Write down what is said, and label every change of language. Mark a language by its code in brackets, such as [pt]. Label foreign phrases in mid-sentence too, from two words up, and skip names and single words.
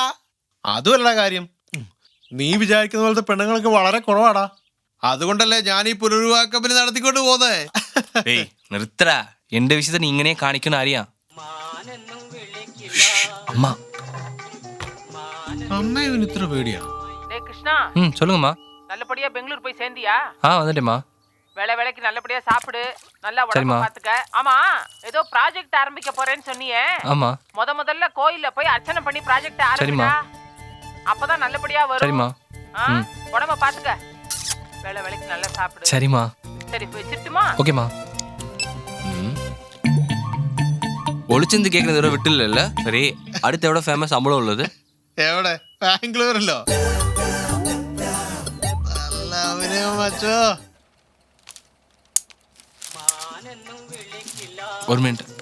[ml] അതുമല്ല കാര്യം, നീ വിചാരിക്കുന്ന പോലത്തെ പെണ്ണുങ്ങൾക്ക് വളരെ കുറവാടാ. അതുകൊണ്ടല്ലേ ഞാൻ ഈ പുനർവിവാഹ കമ്പനി നടത്തിക്കൊണ്ട് പോകുന്നേ. നിർത്തടാ, എന്റെ വിഷയത്തിൽ നീ ഇങ്ങനെ കാണിക്കണ അറിയാം. അമ്മ അമ്മ ഇത്ര പേടിയാ? [ta] கிருஷ்ணா சொல்லுங்கம்மா. நல்லபடியா பெங்களூர் போய் சேர்ந்தியா? வந்துட்டேம்மா. வேலைக்கு நல்லபடியா சாப்பிடு, நல்லா உடம்ப பாத்துக்க. ஆமா, ஏதோ ப்ராஜெக்ட் ஆரம்பிக்க போறேன்னு சொன்னியே. ஆமா. முதல்ல கோயில்ல போய் அர்ச்சனை பண்ணி ப்ராஜெக்ட் ஆரம்பிடா. அப்பதான் நல்லபடியா வரும். சரிம்மா. உடம்ப பாத்துக்க. வேலைக்கு நல்லா சாப்பிடு. சரிம்மா. சரி வச்சிட்டுமா? ஓகேம்மா. [ml] ഒളിച്ചെന്ത് കേൾക്കുന്നത് ഇവിടെ വിട്ടില്ലല്ലോ. സരി, അടുത്ത് എവിടെ ഫേമസ് അമ്പളം ഉള്ളത്? എവിടെ? ബാംഗ്ലൂരിലോ? ഒരു മിനിറ്റ്.